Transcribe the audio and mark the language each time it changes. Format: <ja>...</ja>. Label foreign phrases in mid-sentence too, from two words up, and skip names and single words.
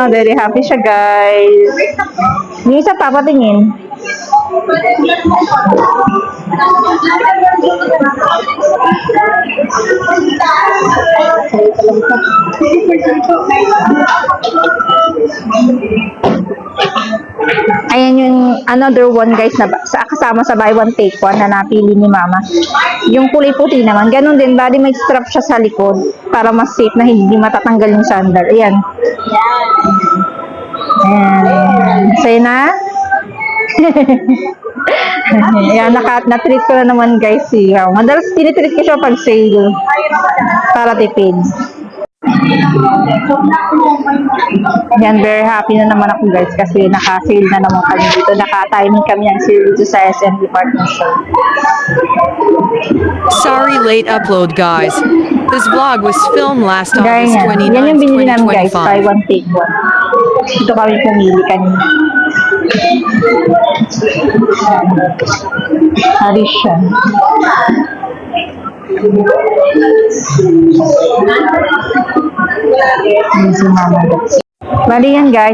<en>Very happy</en> <tl>siya, guys. Yung isa pa, patingin. Ayan yung</tl> <en>another one,</en> <tl>guys, na kasama sa</tl> <en>buy one take one</en> <tl>na napili ni mama. Yung kulay puti naman, ganun din, bali may strap siya sa likod para mas safe na hindi matatanggal yung sandal. Ayan. Ayan. Sa'yo na? Ayan, na-treat ko na naman, guys. Madalas tinitreat ko siya pag sale para tipid. Yan,</tl> <en>very happy</en> <tl>na naman ako, guys, kasi naka-sale na naman kami dito. Naka-timing kami ng sale dito sa SM Department Store.</tl> <en>Sorry, late upload, guys. This vlog was filmed last</en> <tl>Gaya</tl> <en>August</en> <tl>yan. Yan yung 29, binili namin, guys.</tl> <en>Buy 2025. one, take one.</en> <tl>Dito kami pumili kanina. Haris siya. Yan si mama. Bali yan, guys.</tl>